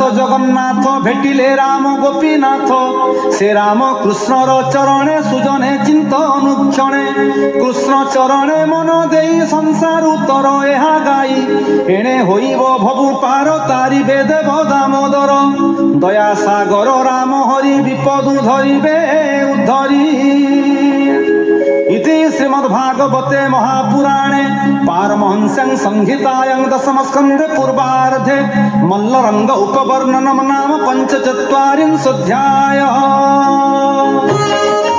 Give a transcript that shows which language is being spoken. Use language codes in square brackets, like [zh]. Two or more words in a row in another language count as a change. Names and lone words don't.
[or] ଜଗନ୍ନାଥ ଭେଟିଲେ ରାମ ଗୋପୀନାଥ ସେ ରାମ କୃଷ୍ଣର ଚରଣେ ସୁଜନେ ଚିନ୍ତ ଅନୁକ୍ଷଣେ କୃଷ୍ଣ ଚରଣେ ମନ ଦେଇ ସଂସାର ଉତ୍ତର ଏହା ଗାଇ ଏଣେ ହୋଇବ ଭବୁ ପାର ତାରିବେ ଦେବ ଦାମୋଦର ଦୟା ସାଗର ରାମ ହରି ବିପଦୁ ଧରିବେ ଉଦ୍ଧରି [sa] इति श्रीमद्भागवते महापुराणे पारमहंस्यां संहितायां दशमस्कन्धे पूर्वार्धे मल्लरंग उपवर्णनम नाम 45 अध्यायः।